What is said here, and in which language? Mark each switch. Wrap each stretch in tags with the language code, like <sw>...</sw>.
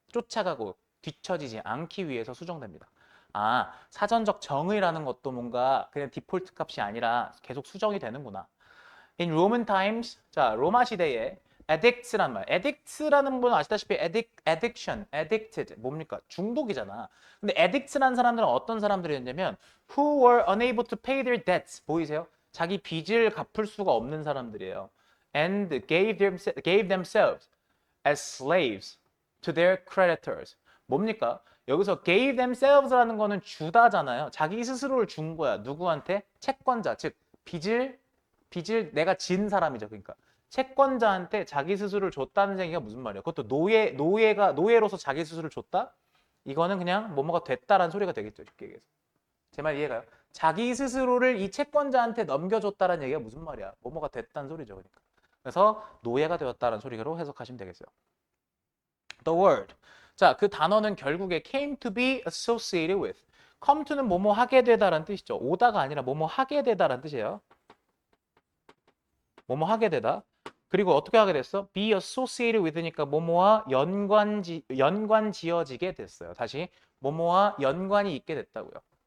<ko>쫓아가고 뒤처지지 않기 위해서 수정됩니다. 사전적 정의라는 것도 뭔가 그냥 디폴트 값이 아니라 계속 수정이 되는구나.</ko> <en>In Roman times,</en> <ko>자, 로마 시대에 addict란 말. addict라는 분은 아시다시피 addiction, addicted 뭡니까? 중독이잖아. 근데 addict라는 사람들은 어떤 사람들이었냐면</ko> <en>who were unable to pay their debts.</en> <ko>보이세요? 자기 빚을 갚을 수가 없는 사람들이에요.</ko> <en>And gave themselves. as slaves to their creditors.</en> <ko>뭡니까? 여기서 gave themselves라는 거는 주다잖아요. 자기 스스로를 준 거야. 누구한테? 채권자, 즉 빚을 내가 진 사람이죠. 그러니까 채권자한테 자기 스스로를 줬다는 얘기가 무슨 말이야? 그것도 노예로서 자기 스스로를 줬다? 이거는 그냥 뭐뭐가 됐다라는 소리가 되겠죠. 쉽게 얘기해서. 제 말 이해가요? 자기 스스로를 이 채권자한테 넘겨줬다는 얘기가 무슨 말이야? 뭐뭐가 됐다는 소리죠. 그러니까. 그래서 노예가 되었다는 소리로 해석하시면 되겠어요.</ko> <en>The word.</en> <ko>자, 그 단어는 결국에</ko> <en>came to be associated with.</en> <ko>come to는 뭐뭐 하게 되다라는 뜻이죠. 오다가 아니라 뭐뭐 하게 되다라는 뜻이에요. 뭐뭐 하게 되다. 그리고 어떻게 하게 됐어? be associated with니까 뭐뭐와 연관 지어지게 됐어요. 다시 뭐뭐와 연관이 있게 됐다고요.</ko>